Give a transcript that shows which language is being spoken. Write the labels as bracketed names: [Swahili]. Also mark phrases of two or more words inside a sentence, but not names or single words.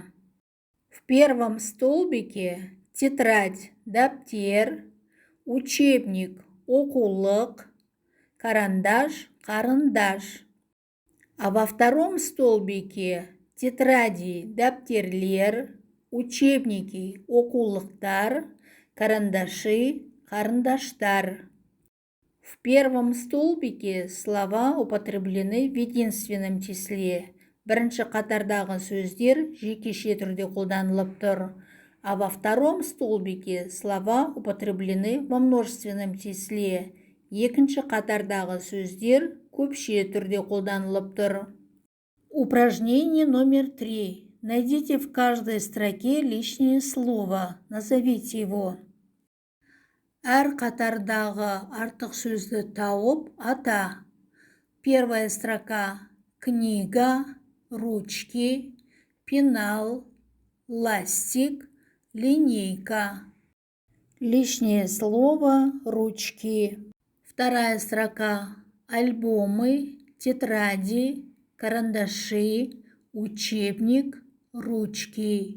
[Russian] В первом столбике тетрадь, [Kazakh] дәптер, учебник, оқулық, карандаш, қарындаш. [Russian] А во втором столбике тетради, дәптерлер, учебники, оқулықтар, карандаши, қарындаштар. В первом столбике слова употреблены в единственном числе. [Kazakh] Бірінші қатардағы сөздер жекеше түрде қолданылып тұр. [Russian] А во втором столбике слова употреблены во множественном числе. [Kazakh] Екінші қатардағы сөздер көпше түрде қолданылып тұр. [Russian] Упражнение номер 3. Найдите в каждой строке лишнее слово. Назовите его. [Kazakh] Әр қатардағы артық сөзді тауып ата. [Russian] Первая строка – книга, ручки, пенал, ластик, линейка. Лишнее слово – ручки. Вторая строка – альбомы, тетради, карандаши, учебник, ручки.